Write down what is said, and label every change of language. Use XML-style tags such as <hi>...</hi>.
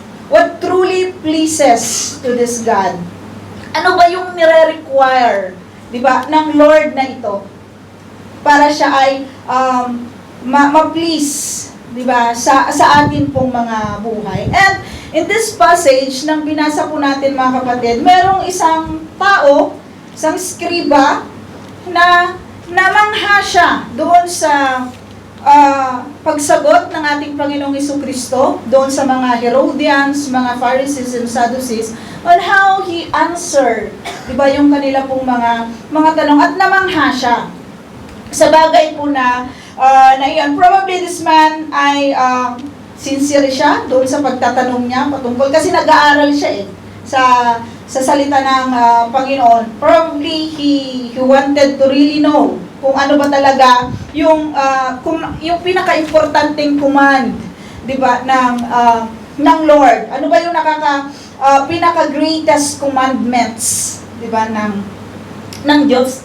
<en>What truly pleases to this God?</en> <tl>Ano ba yung nire-require, di ba, ng Lord na ito para siya ay ma-please, di ba, sa atin pong mga buhay? And in this passage, nang binasa po natin, mga kapatid, merong isang tao, isang skriba, na namangha siya doon sa pagsagot ng ating Panginoong Jesucristo doon sa mga Herodians, mga Pharisees and Sadducees on how He answered, di ba, yung kanila pong mga tanong, at namangha siya sa bagay po na iyon. Probably this man ay sincere siya doon sa pagtatanong niya patungkol, kasi nag-aaral siya sa salita ng Panginoon. Probably he wanted to really know kung ano ba talaga yung pinaka-importanting command, 'di ba, ng Lord. Ano ba yung pinaka-greatest commandments, 'di ba, ng Diyos?</tl>